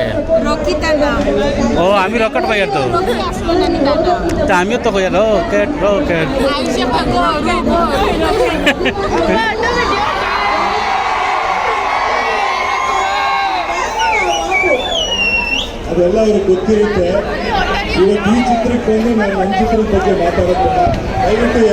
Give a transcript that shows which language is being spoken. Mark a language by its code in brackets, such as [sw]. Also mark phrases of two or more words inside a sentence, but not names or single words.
[bn] রকিতার নাম। ও আমি রকেট কই তো, তা আমিও তো কই রকেট রকেট। [kn] ಅದೆಲ್ಲ ಅವ್ರಿಗೆ ಗೊತ್ತಿರುತ್ತೆ. ಇವತ್ತು ಈ ಚಿತ್ರಕ್ಕೆ ಬಂದು ನಾನು ನನ್ನ ಚಿತ್ರದ ಬಗ್ಗೆ ಮಾತಾಡೋದಿಲ್ಲ.